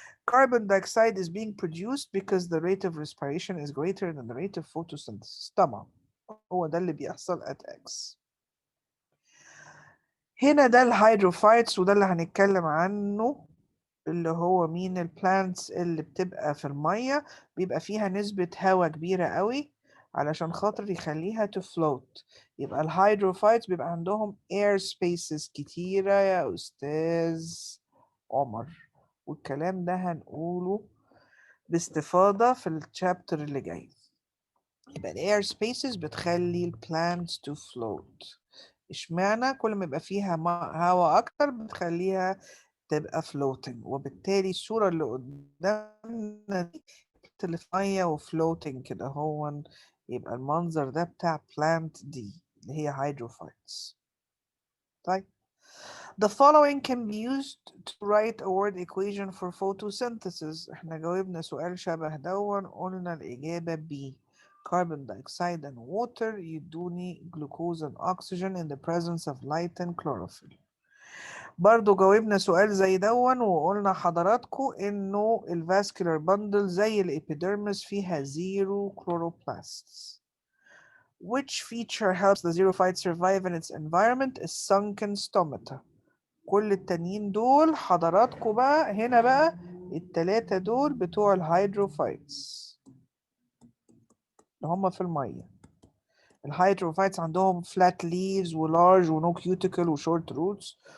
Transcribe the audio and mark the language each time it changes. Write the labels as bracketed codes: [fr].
[en] Carbon dioxide is being produced because the rate of respiration is greater than the rate of photosynthesis. [ar] طبعا هو ده اللي بيحصل [en] at X. [ar] هنا ده الهيدروفايتس وده اللي هنتكلم عنه، اللي هو مين البلانتس اللي بتبقى في المية بيبقى فيها نسبة هواء كبيرة قوي علشان خاطر يخليها to float. يبقى الهيدروفايتس بيبقى عندهم air spaces كتيرة يا أستاذ عمر، والكلام ده هنقوله باستفاضة في الشابتر اللي جاي. [en] يبقى ال air spaces بتخلي ال plants to float. [ar] اشمعنى؟ كل ما يبقى فيها هواء أكتر بتخليها تبقى floating، وبالتالي الصورة اللي قدامنا دي اللي في مية وفلوتنج كده هو يبقى المنظر ده بتاع plant دي اللي هي hydrophytes. [en] طيب The following can be used to write a word equation for photosynthesis. [ar] احنا جاوبنا سؤال شبه دون، قلنا الإجابة B. [en] Carbon dioxide and water [ar] يدوني [en] glucose and oxygen in the presence of light and chlorophyll. [ar] برضو جاوبنا سؤال زي دون وقلنا حضراتكم انه الفاسكولار بندل زي الابيديرمس فيها زيرو chloroplasts. [en] Which feature helps the xerophyte survive in its environment? is sunken stomata. [ar] كل التانيين دول حضراتكم بقى هنا بقى التلاتة دول بتوع الهيدروفايتس اللي هم في المية. الهيدروفايتس عندهم flat leaves ولارج ونو كيوتيكل وشورت روتس.